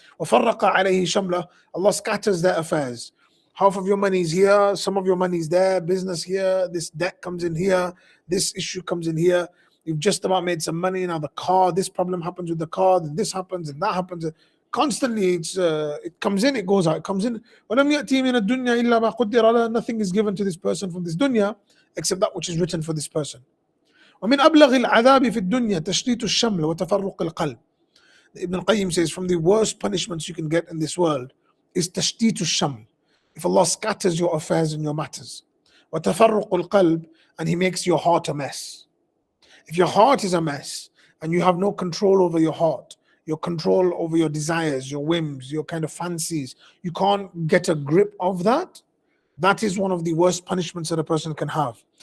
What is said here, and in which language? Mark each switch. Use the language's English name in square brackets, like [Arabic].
[Arabic] وفرق عليه شمله, [English] Allah scatters their affairs. Half of your money is here, some of your money is there, business here, this debt comes in here, this issue comes in here. You've just about made some money, now the car, this problem happens with the car, then this happens and that happens. Constantly it comes in, it goes out, it comes in. [Arabic] وَلَمْ يَأْتِي مِنَ الدُّنْيَا إِلَّا مَا قُدِّرَ لَهُ, [English] nothing is given to this person from this dunya except that which is written for this person. [Arabic] ومن أبلغ العذاب في الدنيا تشتيت الشمل وتفرق القلب. [English] Ibn al-Qayyim says, from the worst punishments you can get in this world is [Arabic] تشتيت الشمل, [English] if Allah scatters your affairs and your matters. [Arabic] وتفرق القلب, [English] and He makes your heart a mess. If your heart is a mess and you have no control over your heart, your control over your desires, your whims, your kind of fancies, you can't get a grip of that, that is one of the worst punishments that a person can have.